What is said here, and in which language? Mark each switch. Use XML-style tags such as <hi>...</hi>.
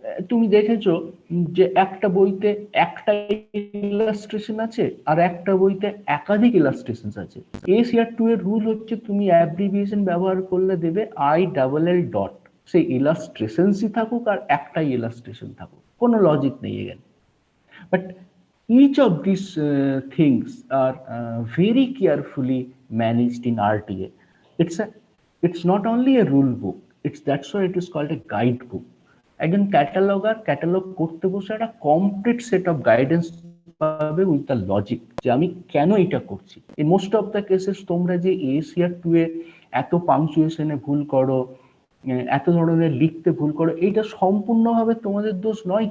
<bn>তুমি দেখেছো যে একটা বইতে একটা ইলাস্ট্রেশন আছে আর একটা বইতে একাধিক ইলাস্ট্রেশন আছে। এসিআর 2 এর রুল হচ্ছে তুমি অ্যাব্রিভিয়েশন ব্যবহার করলে দেবে ILL ডট, সেই ইলাস্ট্রেশনসই থাকুক আর একটাই ইলাস্ট্রেশন থাকুক, কোনো লজিক নেই এখানে।</bn> <en>But each of these things are very carefully managed in RTA. It's not only a rule book, that's why it is called a guide book.</en> <bn>একজন ক্যাটালগার ক্যাটালগ করতে বসে একটা কমপ্লিট সেট অফ গাইডেন্স পাবে</bn> <en>with the logic,</en> <bn>যে আমি কেন এটা করছি।</bn> <en>in most of the cases</en> <bn>তোমরা যে এসিআর 2 এ এত পাংচুয়েশনে ভুল করো, এত ধরনের লিখতে ভুল করো, এইটা সম্পূর্ণভাবে তোমাদের দোষ নয়।</bn>